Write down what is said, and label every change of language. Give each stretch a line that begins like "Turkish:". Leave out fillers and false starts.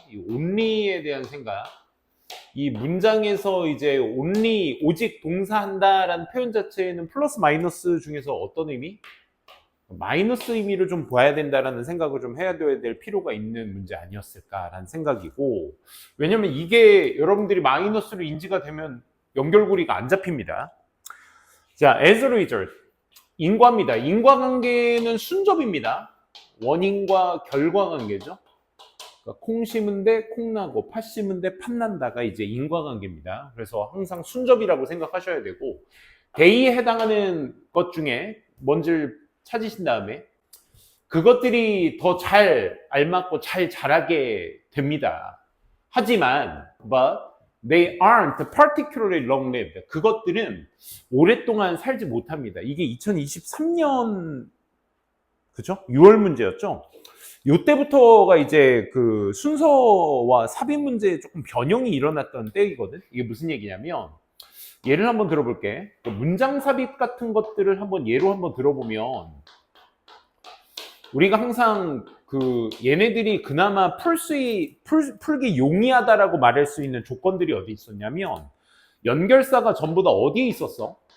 Korean: 이 only에 대한 생각. 이 문장에서 이제 only, 오직 동사한다라는 표현 자체에는 플러스 마이너스 중에서 어떤 의미? 마이너스 의미를 좀 봐야 된다라는 생각을 좀 해야 될 필요가 있는 문제 아니었을까라는 생각이고, 왜냐면 이게 여러분들이 마이너스로 인지가 되면 연결고리가 안 잡힙니다. 자,
English: as a result,
Korean: 인과입니다. 인과관계는 순접입니다. 원인과 결과관계죠. 그러니까 콩 심은 데 콩 나고 팥 심은 데 팥 난다가 이제 인과관계입니다. 그래서 항상 순접이라고 생각하셔야 되고, 대의에 해당하는 것 중에 뭔지를 찾으신 다음에 그것들이 더 잘 알맞고 잘 자라게 됩니다. 하지만
English: but they aren't particularly long-lived.
Korean: 그것들은 오랫동안 살지 못합니다. 이게 2023년 그죠? 6월 문제였죠. 요때부터가 이제 그 순서와 삽입 문제에 조금 변형이 일어났던 때이거든. 이게 무슨 얘기냐면 예를 한번 들어볼게. 문장 삽입 같은 것들을 한번 예로 한번 들어보면 우리가 항상 얘네들이 그나마 풀기 용이하다라고 말할 수 있는 조건들이 어디 있었냐면 연결사가 전부 다 어디에 있었어?